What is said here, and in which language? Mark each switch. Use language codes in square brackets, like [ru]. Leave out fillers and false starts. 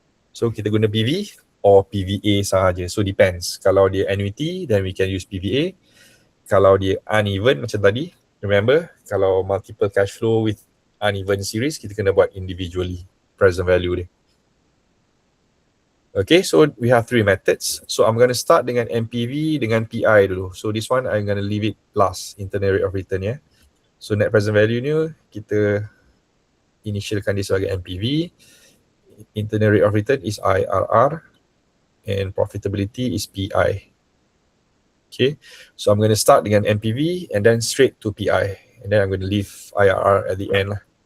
[ms] So kita guna PV or PVA sahaja. [en] So depends. [ms] Kalau dia annuity, [en] then we can use PVA. [ms] Kalau dia uneven macam tadi, remember, kalau [en] multiple cash flow with uneven series, [ms] kita kena buat individually present value dia. [en] Okay, so we have three methods. So I'm going to start [ms] dengan NPV dengan PI dulu. [en] So this one I'm going to leave it last, internal rate of return ya. So net present value [ms] ni kita initialkan dia sebagai NPV. [en] Internal rate of return is IRR, and profitability is PI. Okay, so I'm going to start [ms] dengan NPV [en] and then straight to PI, and then I'm going to leave IRR at the end lah.